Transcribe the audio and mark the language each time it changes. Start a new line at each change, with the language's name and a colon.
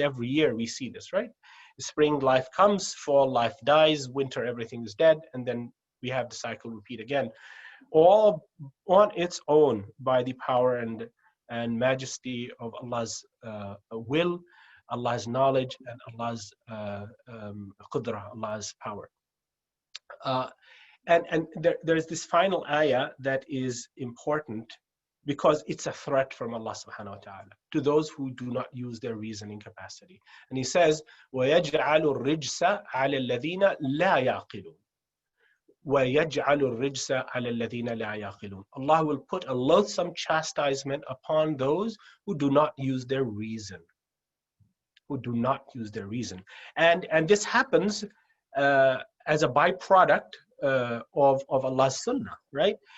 English: Every year we see this, right? Spring, life comes; fall, life dies; winter, everything is dead, and then we have the cycle repeat again, all on its own by the power and majesty of Allah's will, Allah's knowledge, and Allah's qudra, Allah's power. And there's this final ayah that is important because it's a threat from Allah subhanahu wa ta'ala to those who do not use their reasoning capacity. And He says,
Arabic: وَيَجْعَلُ الرِّجْسَ عَلَى الَّذِينَ لَا يَعْقِلُونَ. وَيَجْعَلُ الرِّجْسَ عَلَى الَّذِينَ لَا يَعْقِلُونَ.
English: Allah will put a loathsome chastisement upon those who do not use their reason. Who do not use their reason. And this happens as a byproduct of Allah's sunnah, right?